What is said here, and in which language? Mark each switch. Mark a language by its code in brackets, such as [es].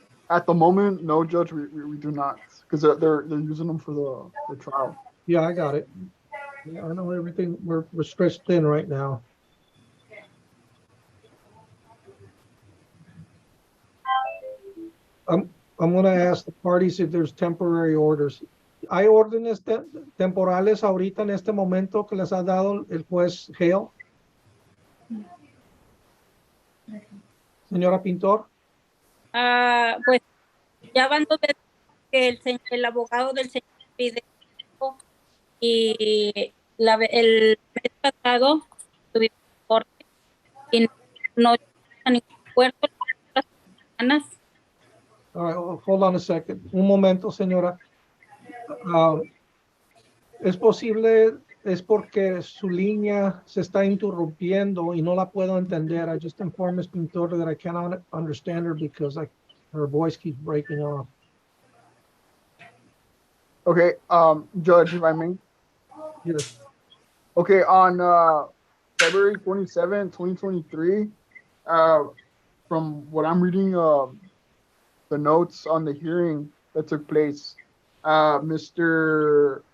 [en] At the moment, no, Judge, we do not, because they're using them for the trial. Yeah, I got it. Yeah, I know everything. We're stretched thin right now. I'm gonna ask the parties if there's temporary orders. [es] ¿Hay órdenes temporales ahorita en este momento que les ha dado el juez Hale? Señora Pintor. Pues ya van 2 veces que el abogado del señor pide tiempo y el mes pasado tuvimos corte y no a ningún acuerdo las semanas. [en] All right, hold on a second. [es] Un momento, señora. Es posible, es porque su línea se está interrumpiendo y no la puedo entender. [en] I just informed Ms. Pintor that I cannot understand her because her voice keeps breaking off. Okay, Judge, if I may. Yes. Okay, on February 27, 2023, from what I'm reading, the notes on the hearing that took place, Mr.